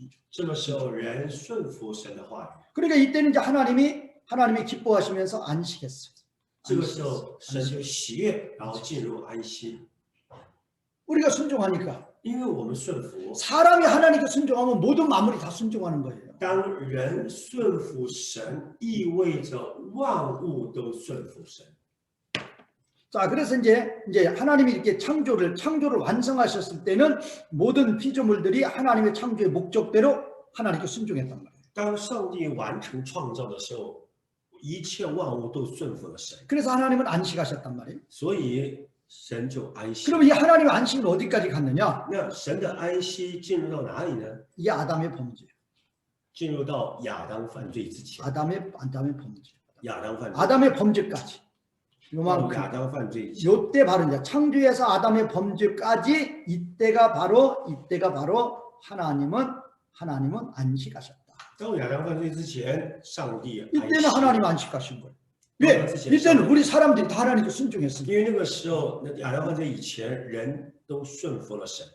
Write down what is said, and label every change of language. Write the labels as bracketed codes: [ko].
[zh] 这个时候人顺服神的话语， [ko] 그러니까 이때는 이제 하나님이 기뻐하시면서 안식했어요. [zh] 这个时候神就喜悦，然后进入安息。 [ko] 우리가 순종하니까 [zh] 因为我们顺服， [ko] 사람이 하나님께 순종하면 모든 만물이 다 순종하는 거예요. [zh] 当人顺服神，意味着万物都顺服神。 [ko] 자, 그래서 이제 하나님이 이렇게 창조를 완성하셨을 때는 모든 피조물들이 하나님의 창조의 목적대로 하나님께 순종했단 말이에요. [zh] 当上帝完成创造的时候，一切万物都顺服了神， [ko] 그래서 하나님은 안식하셨단 말이에요. [zh] 所以神就安息。 [ko] 그럼 이 하나님의 안식은 어디까지 갔느냐? [zh] 那神的安息进入到哪里呢？ [ko] 이게 아담의 범죄. [zh] 进入到亚当犯罪之前， [ko] 아담의 범죄. [zh] 亚当犯罪， [ko] 아담의 범죄까지. [zh] 到 [ko] 요만큼. [zh] 亚当犯罪以前， [ko] 요때 바로 이제 창조에서 아담의 범죄까지 이때가 바로 하나님은 안식하셨다. [zh] 到亚当犯罪之前，上帝安 [ko] 이때는 [zh] 息。 [ko] 하나님 안식하신 거예요. 왜? 이때는 우리 사람들이 다 하나님께 순종했으니까. [zh] 因为那个时候，那亚当犯罪以前，人都顺服了神。